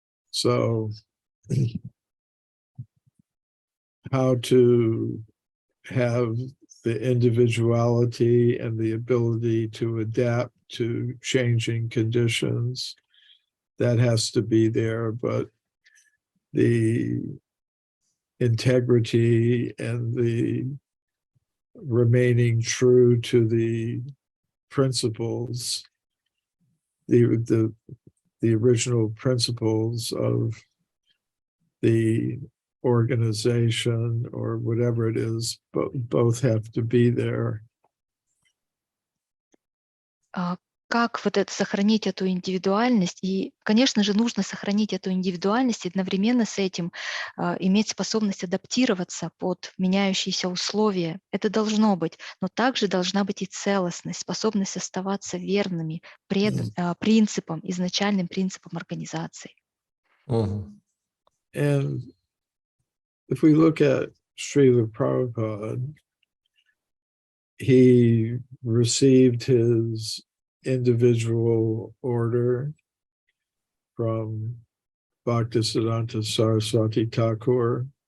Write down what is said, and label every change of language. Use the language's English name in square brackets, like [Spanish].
[English] So how to have the individuality and the ability to adapt to changing conditions, that has to be there, but the integrity and the remaining true to the principles, the original principles of the organization or whatever it is, both have to be there. [Russian] Как вот это сохранить эту индивидуальность? И, конечно же, нужно сохранить эту индивидуальность и одновременно с этим иметь способность адаптироваться под меняющиеся условия. Это должно быть, но также должна быть и целостность, способность оставаться верными принципам, изначальным принципам организации. [English] And if we look at Srila Prabhupada, he received his individual order from Bhaktisiddhanta Saraswati Thakur,